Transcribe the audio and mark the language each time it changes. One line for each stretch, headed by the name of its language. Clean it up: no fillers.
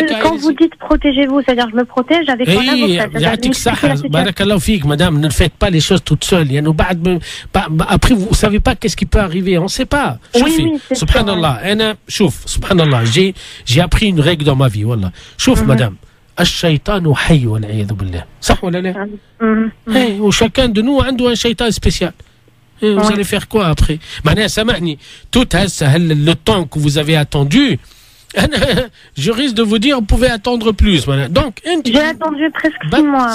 French: quand vous dites protégez-vous, c'est-à-dire je me protège avec mon avocat. Barakallahu fik, madame, ne faites pas les choses toutes seules. Après, vous ne savez pas qu'est-ce qui peut arriver. On ne sait pas. Subhanallah. Subhanallah. J'ai appris une règle dans ma vie. Wallah. Chouf, madame.
Arabic: الشيطان حي والعياذ بالله. صح ولا لا؟
French: وchacun de nous a un shaitan spécial. Vous allez faire quoi après? Tout le temps que vous avez attendu, je risque de vous dire, vous pouvez attendre plus. Donc, j'ai attendu presque 6 mois.